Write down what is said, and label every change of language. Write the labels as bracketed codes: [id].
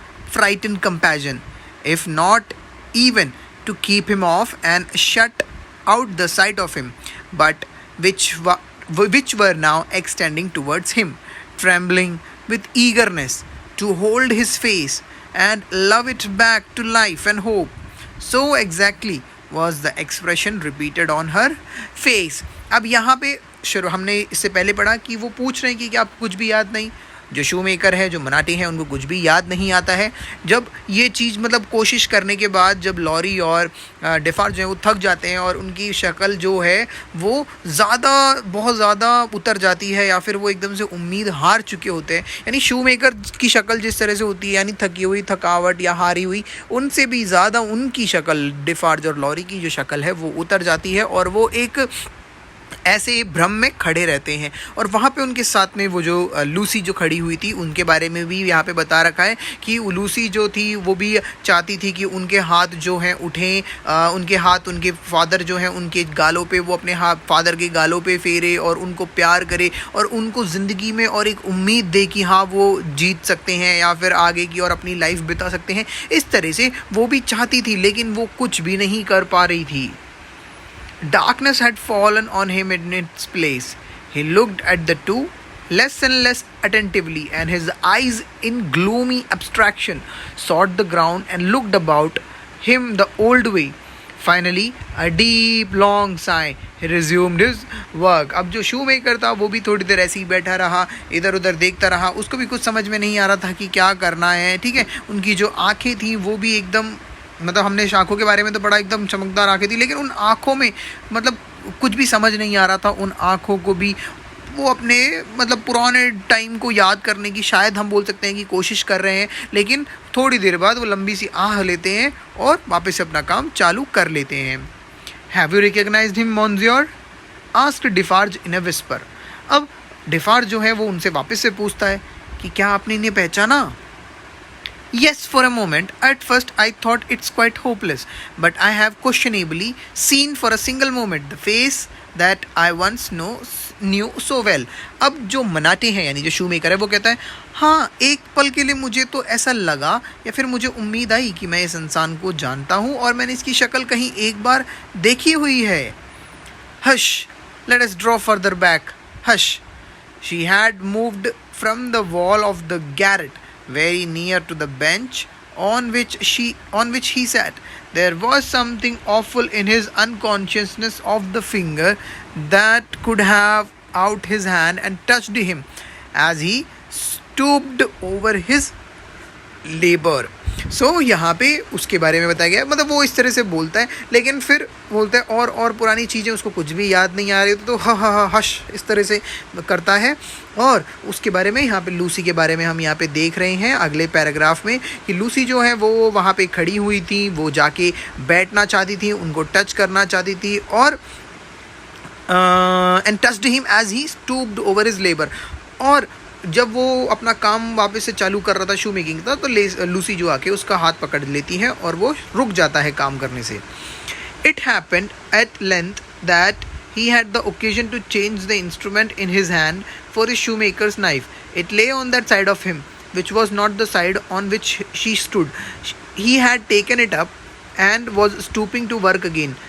[en] frightened compassion, if not even to keep him off and shut out the sight of him, but which were now extending towards him, trembling with eagerness to hold his face and love it back to life and hope. So exactly was the expression repeated on her face. [hi] अब यहाँ पे हमने इससे पहले पढ़ा कि वो पूछ रहे हैं कि आपको कुछ भी याद नहीं. जो शू मेकर है, जो मनाटे हैं, उनको कुछ भी याद नहीं आता है. जब ये चीज़ कोशिश करने के बाद जब लॉरी और डिफार्ज जो है वो थक जाते हैं और उनकी शक्ल जो है वो बहुत ज़्यादा उतर जाती है, या फिर वो एकदम से उम्मीद हार चुके होते हैं. यानी शू मेकर की शक्ल जिस तरह से होती है, यानी थकी हुई, थकावट या हारी हुई, उनसे भी ज़्यादा उनकी शक्ल, डिफार्ज और लॉरी की जो शक्ल है वो उतर जाती है और वो एक ऐसे भ्रम में खड़े रहते हैं. और वहाँ पे उनके साथ में वो जो लूसी जो खड़ी हुई थी, उनके बारे में भी यहाँ पे बता रखा है कि लूसी जो थी वो भी चाहती थी कि उनके हाथ जो हैं उठें, उनके हाथ उनके फादर जो हैं उनके गालों पे, वो अपने हाथ फादर के गालों पे फेरे और उनको प्यार करे और उनको ज़िंदगी में और एक उम्मीद दे कि हाँ वो जीत सकते हैं या फिर आगे की और अपनी लाइफ बिता सकते हैं. इस तरह से वो भी चाहती थी, लेकिन वो कुछ भी नहीं कर पा रही थी. [en] Darkness had fallen on him in its place. He looked at the two less and less attentively, and his eyes in gloomy abstraction sought the ground and looked about him the old way. Finally, a deep long sigh, he resumed his work. [hi] अब जो शू maker था वो भी थोड़ी देर ऐसे ही बैठा रहा, इधर उधर देखता रहा. उसको भी कुछ समझ में नहीं आ रहा था कि क्या करना है. ठीक है, उनकी जो आंखें थी वो भी एकदम, हमने आँखों के बारे में तो बड़ा एकदम चमकदार आँखें थी, लेकिन उन आँखों में कुछ भी समझ नहीं आ रहा था. उन आँखों को भी वो अपने पुराने टाइम को याद करने की, शायद हम बोल सकते हैं कि कोशिश कर रहे हैं, लेकिन थोड़ी देर बाद वो लंबी सी आह लेते हैं और वापस से अपना काम चालू कर लेते हैं. [en] Have you recognised him monsieur, asked Defarge in a whisper. [hi] अब डिफार्ज जो है वो उनसे वापस से पूछता है कि क्या आपने इन्हें पहचाना. [en] Yes, for a moment. At first I thought it's quite hopeless, but I have questionably seen for a single moment the face that I once knew so well. [hi] अब जो मनाटे हैं, यानी जो शू मेकर है, वो कहता है हाँ, एक पल के लिए मुझे तो ऐसा लगा या फिर मुझे उम्मीद आई कि मैं इस इंसान को जानता हूँ और मैंने इसकी शक्ल कहीं एक बार देखी हुई है. [en] Hush, let us draw further back. Hush. She had moved from the wall of the garret very near to the bench on which he sat. There was something awful in his unconsciousness of the finger that could have out his hand and touched him as he stooped over his labor. [hi] यहाँ पे उसके बारे में बताया गया, मतलब वो इस तरह से बोलता है, लेकिन फिर बोलता है और पुरानी चीज़ें उसको कुछ भी याद नहीं आ रही, तो हा हश इस तरह से करता है। और उसके बारे में यहाँ पे लूसी के बारे में हम यहाँ पे देख रहे हैं अगले पैराग्राफ में कि लूसी जो है वो वहाँ पे खड़ी हुई थी, वो जाके बैठना चाहती थी, उनको टच करना चाहती थी, और [en] And touched him as he stooped over his labour. [hi] और जब वो अपना काम वापस से चालू कर रहा था शू मेकिंग का, तो लूसी जो आके उसका हाथ पकड़ लेती है और वो रुक जाता है काम करने से। [en] It happened at length that he had the occasion to change the instrument in his hand for his shoemaker's knife. It lay on that side of him, which was not the side on which she stood. He had taken it up and was stooping to work again.